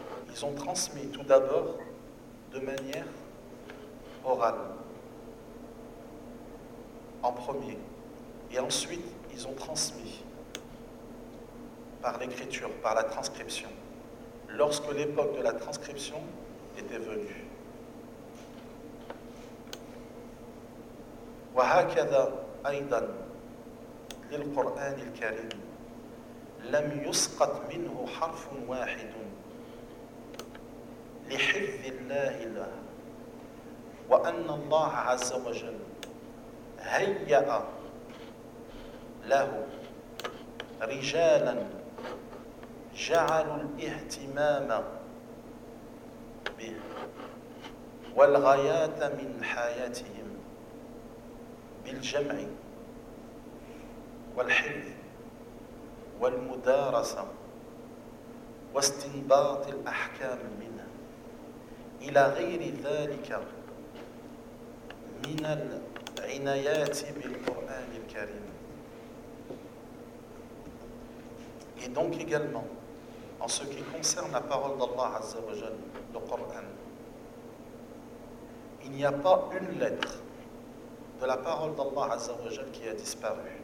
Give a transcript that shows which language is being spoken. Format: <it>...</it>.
<fr>Ils ont transmis tout d'abord de manière orale, en premier. Et ensuite, ils ont transmis par l'écriture, par la transcription, lorsque l'époque de la transcription était venue.</fr> <ar>وَهَكَذَا أيضا للقرآن الكريم لم يسقط منه حرف واحد لحفظ الله له، وأن الله عز وجل هيأ له رجالا جعلوا الاهتمام به والغاية من حياتهم بالجمع والحفظ والمدارسة واستنباط الأحكام منها إلى غير ذلك من العنايات بالقرآن الكريم.</ar> <fr>Et donc également, en ce qui concerne la parole d'Allah Azza wa Jal, le Coran, il n'y a pas une lettre de la parole d'Allah Azza wa Jal qui a disparu.</fr>